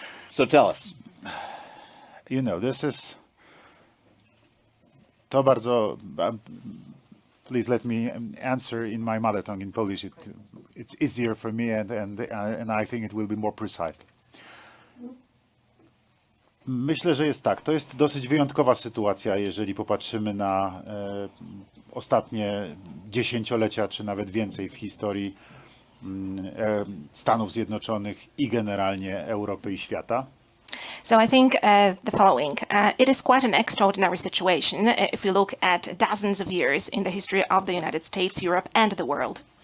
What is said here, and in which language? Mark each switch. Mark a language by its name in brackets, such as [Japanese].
[English] So tell us. You know, this is [Polish] to bardzo. [English] Please let me answer in my mother tongue in Polish. It's easier for me, and I think it will be more precise. [Polish] Myślę, że jest tak. To jest dosyć wyjątkowa sytuacja, jeżeli popatrzymy na ostatnie dziesięciolecia, czy nawet więcej w historii Stanów Zjednoczonych i generalnie Europy i świata. [English] So I think the following. It is quite an extraordinary situation if we look at dozens of years in the history of the United States, Europe and the world.